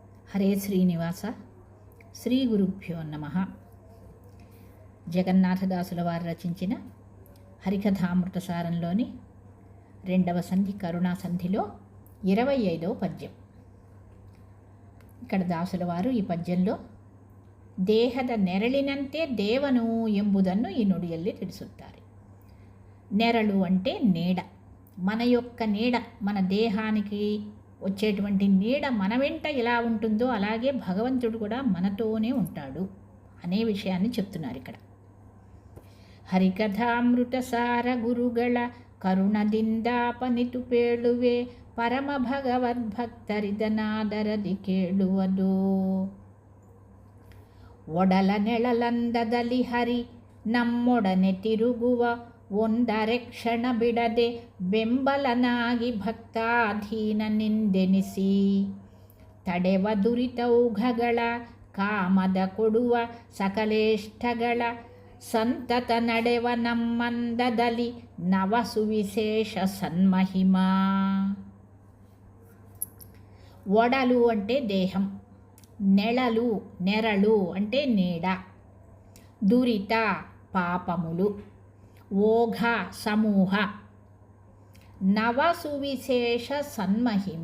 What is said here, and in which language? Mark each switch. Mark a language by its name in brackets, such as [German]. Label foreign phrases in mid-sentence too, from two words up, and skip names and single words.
[Telugu] హరే శ్రీనివాస శ్రీ గురుభ్యో నమ. జగన్నాథదాసుల వారు రచించిన హరికథామృతసారంలోని 2వ సంధి కరుణా సంధిలో 25వ పద్యం. ఇక్కడ దాసుల వారు ఈ పద్యంలో [Kannada] ದೇಹದ ನೆರಳಿನಂತೆ ದೇವನು ಎಂಬುದನ್ನು ಈ ನುಡಿಯಲ್ಲಿ ತಿಳಿಸುತ್ತಾರೆ. [Telugu] నెరಳು అంటే నీడ, మన యొక్క నీడ, మన దేహానికి వచ్చేటువంటి నీడ మన వెంట ఎలా ఉంటుందో అలాగే భగవంతుడు కూడా మనతోనే ఉంటాడు అనే విషయాన్ని చెప్తున్నారు ఇక్కడ. [Kannada] ಹರಿಕಥಾಮೃತಸಾರ ಗುರುಗಳ ಕರುಣದಿಂದಾಪನಿತು ಪೇಳುವೆ ಪರಮ ಭಗವದ್ಭಕ್ತರಿದನಾದರದಿ ಕೇಳುವುದು. ಒಡಲ ನೆಳಲಂದದಲ್ಲಿ ಹರಿ ನಮ್ಮೊಡನೆ ತಿರುಗುವ ಒಂದರೆ ಕ್ಷಣ ಬಿಡದೆ ಬೆಂಬಲನಾಗಿ ಭಕ್ತಾಧೀನನೆಂದೆನಿಸಿ ತಡೆವ ದುರಿತೌಘಗಳ ಕಾಮದ ಕೊಡುವ ಸಕಲೇಷ್ಟಗಳ ಸಂತತ ನಡೆವ ನಮ್ಮಂದದಲ್ಲಿ ನವ ಸುವಿಶೇಷ ಸನ್ಮಹಿಮಾ. [Telugu] ఒడలు అంటే దేహం, నెళలు నెరಳು అంటే నీడ, దురిత పాపములు, ఓఘ సమూహ, నవ సువిశేష సన్మహిమ.